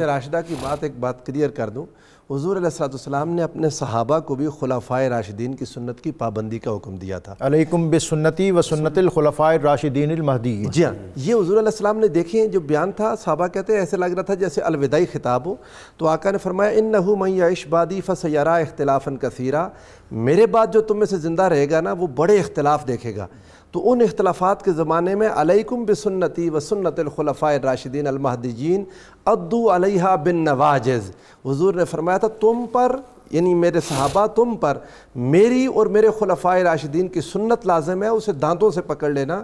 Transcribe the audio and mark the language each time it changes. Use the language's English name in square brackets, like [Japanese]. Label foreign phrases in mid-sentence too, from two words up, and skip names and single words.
[Urdu] راشدہ کی ایک بات کلیئر کر دوں. حضور [Arabic] علیہ السلام [Urdu] نے اپنے صحابہ کو بھی خلفائے راشدین کی سنت کی پابندی کا حکم دیا تھا. [Arabic] علیکم بسنتی و سنت الخلفاء الراشدین المہدیین. [Urdu] جی ہاں، یہ حضور [Arabic] علیہ السلام [Urdu] نے دیکھیں جو بیان تھا، صحابہ کہتے ہیں ایسے لگ رہا تھا جیسے الوداعی خطاب ہو. تو آقا نے فرمایا [Arabic] انہ من یعش بعدی فسیرا اختلافا کثیرا، [Urdu] میرے بعد جو تم میں سے زندہ رہے گا نا وہ بڑے اختلاف دیکھے گا. تو ان اختلافات کے زمانے میں [Arabic] علیکم بسنتی و سنت الخلفاء الراشدین المہدیین عضوا علیہا بالنواجذ. [Urdu] حضور نے فرمایا تھا تم پر یعنی میرے صحابہ تم پر میری اور میرے خلفائے راشدین کی سنت لازم ہے، اسے دانتوں سے پکڑ لینا.